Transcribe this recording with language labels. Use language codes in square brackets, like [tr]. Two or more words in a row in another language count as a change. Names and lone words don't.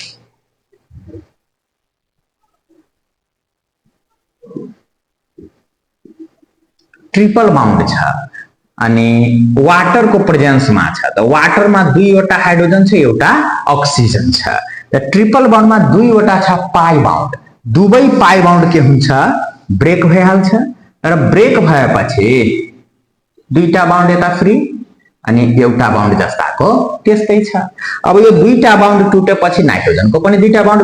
[en] triple bond [ne] छ अनि वाटर को प्रेजेंस में छ त वाटर में दुईवटा हाइड्रोजन छ एउटा ऑक्सीजन छ त [en] triple bond [ne] में दुईवटा छ [en] pi bond [ne] दुवै [en] pi bond [ne] के हुन्छ ब्रेक भइहाल्छ र ब्रेक भएपछि दुईटा बाउन्ड यता फ्री अनि एउटा बाउन्ड जस्ताको त्यस्तै छ अब यो दुईटा बाउन्ड टुटेपछि नाइट्रोजन को पनि दुईटा बाउन्ड